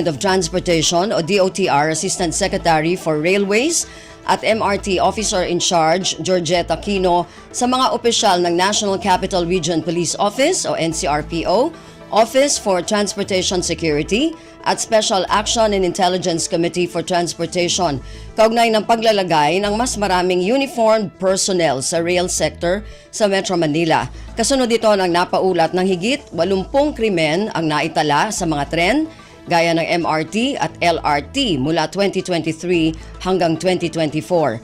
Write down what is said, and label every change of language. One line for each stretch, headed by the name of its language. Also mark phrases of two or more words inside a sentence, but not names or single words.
English: of Transportation o DOTR Assistant Secretary for Railways at MRT
Filipino: Officer in Charge Georgette Aquino sa mga opisyal ng National Capital Region Police Office o NCRPO, Office for Transportation Security at Special Action and Intelligence Committee for Transportation kaugnay ng paglalagay ng mas maraming
English: uniformed personnel
Filipino: sa
English: rail sector
Filipino: sa Metro Manila. Kasunod dito ng napaulat ng higit 80 krimen ang naitala sa mga tren gaya ng MRT at LRT mula 2023 hanggang 2024.